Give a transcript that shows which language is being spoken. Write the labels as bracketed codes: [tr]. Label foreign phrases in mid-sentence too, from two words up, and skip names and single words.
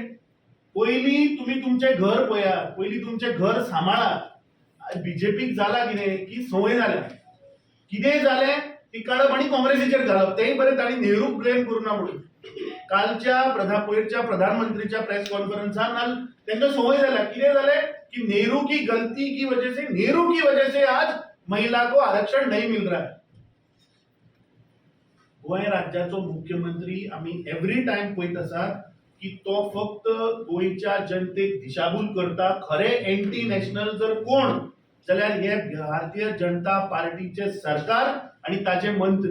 [kok] पयलीं तुमी तुमचे घर पळयात, पयलीं तुमचे घर सांबाळात. बीजेपीक जाला कितें की संवय जाल्या, कितेंय जालें ती काडप आनी काँग्रेसीचेर घालप. तेय बरें ताणी नेहरूक ब्लेम करूना म्हणून. कालच्या पयरच्या प्रधानमंत्रीच्या प्रेस कॉन्फरन्सान तांकां संवय जाल्या. कितें जालें [hi] कि नेहरू की गलती की वजह से आज महिला को आरक्षण नहीं मिल रहा है. [kok] गोंय राज्याचो मुख्यमंत्री आमी [en] every time [kok] पळयत आसात की तो फक्त गोंयच्या जनतेक दिशाभूल करता. खरे [en] anti national [kok] जर कोण जाल्यार हे भारतीय जनता पार्टीचे सरकार आणि ताचे मंत्री.